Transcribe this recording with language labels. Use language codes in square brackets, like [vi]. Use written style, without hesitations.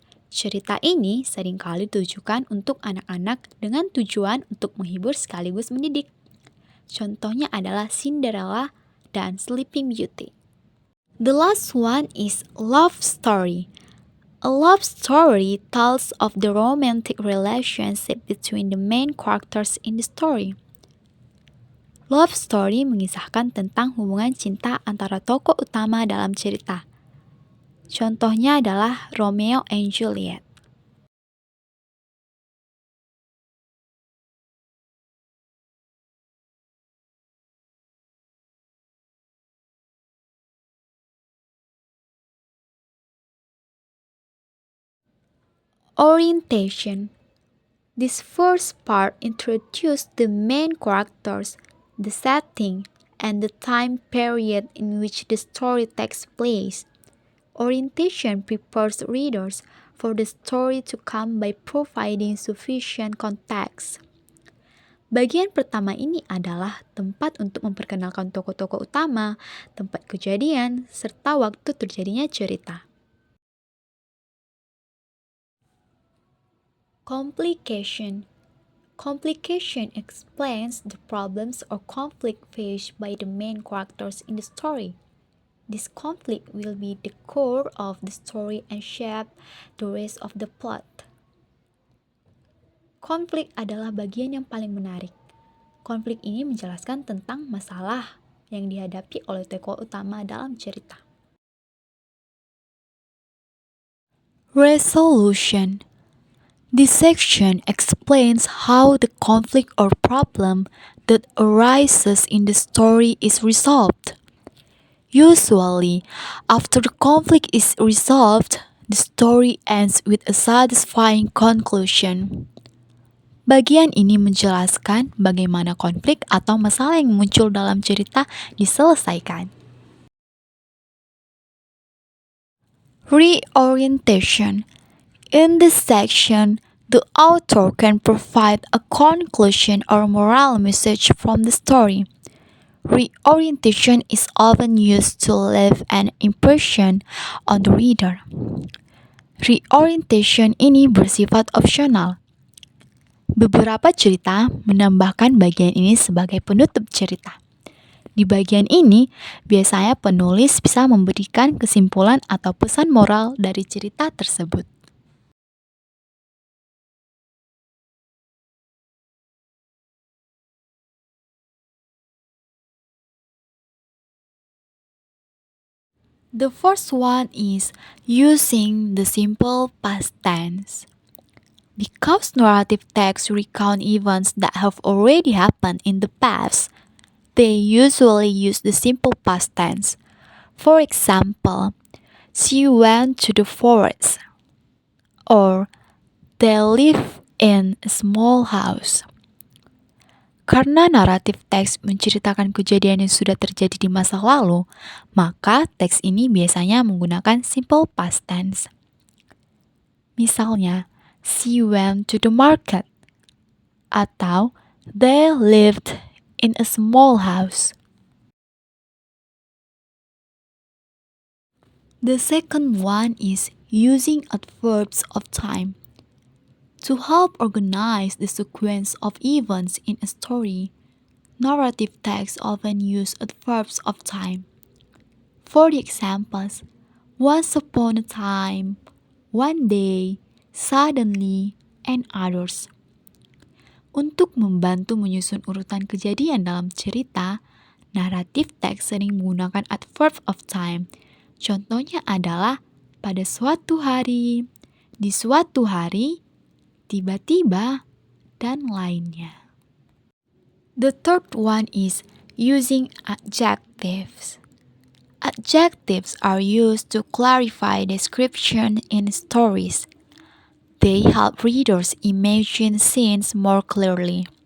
[id] Cerita ini seringkali ditujukan untuk anak-anak dengan tujuan untuk menghibur sekaligus mendidik. Contohnya adalah Cinderella dan Sleeping Beauty. [en] The last one is love story. A love story tells of the romantic relationship between the main characters in the story. [id] Love story mengisahkan tentang hubungan cinta antara tokoh utama dalam cerita. Contohnya adalah Romeo and Juliet. [en] Orientation. This first part introduced the main characters, the setting, and the time period in which the story takes place. Orientation prepares readers for the story to come by providing sufficient context. [id] Bagian pertama ini adalah tempat untuk memperkenalkan tokoh-tokoh utama, tempat kejadian, serta waktu terjadinya cerita. [en] Complication. Complication explains the problems or conflict faced by the main characters in the story. This conflict will be the core of the story and shape the rest of the plot. [id] Konflik adalah bagian yang paling menarik. Konflik ini menjelaskan tentang masalah yang dihadapi oleh tokoh utama dalam cerita. [en] Resolution. This section explains how the conflict or problem that arises in the story is resolved. Usually, after the conflict is resolved, the story ends with a satisfying conclusion. Bagian ini menjelaskan bagaimana konflik atau masalah yang muncul dalam cerita diselesaikan. Reorientation. In this section, the author can provide a conclusion or moral message from the story. Reorientation is often used to leave an impression on the reader. [id] Reorientation ini bersifat opsional. Beberapa cerita menambahkan bagian ini sebagai penutup cerita. Di bagian ini, biasanya penulis bisa memberikan kesimpulan atau pesan moral dari cerita tersebut. [en] The first one is using the simple past tense. Because narrative texts recount events that have already happened in the past, they usually use the simple past tense. For example, she went to the forest, or they live in a small house. [id] Karena naratif teks menceritakan kejadian yang sudah terjadi di masa lalu, maka teks ini biasanya menggunakan simple past tense. Misalnya, [en] she went to the market, [id] atau [en] they lived in a small house. The second one is using adverbs of time. To help organize the sequence of events in a story, narrative texts often use adverbs of time. For the examples, once upon a time, one day, suddenly, and others. [id] Untuk membantu menyusun urutan kejadian dalam cerita, naratif teks sering menggunakan adverb of time. Contohnya adalah pada suatu hari, di suatu hari, tiba-tiba, dan lainnya. [en] The third one is using adjectives. Adjectives are used to clarify description in stories. They help readers imagine scenes more clearly.